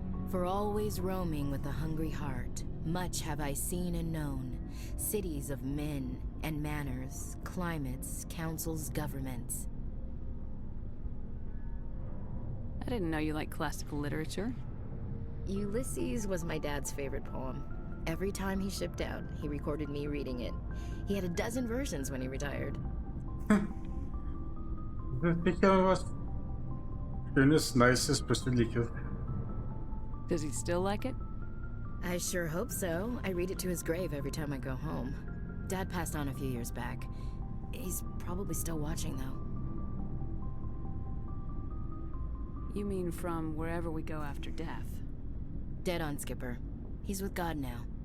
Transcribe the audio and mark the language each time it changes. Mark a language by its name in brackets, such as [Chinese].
[English] For always roaming with a hungry heart, much have I seen and known, cities of men and manners, climates, councils, governments. I didn't know you liked classical literature. Ulysses was my dad's favorite poem. Every time he shipped out, he recorded me reading it. He had a dozen versions when he retired. [German] Das ist sicher was Schönes, Nices, Persönliches. [English] Does he still like it? I sure hope so. I read it to his grave every time I go home. Dad passed on a few years back. He's probably still watching, though. You mean from wherever we go after death? Dead on, Skipper. He's with God now.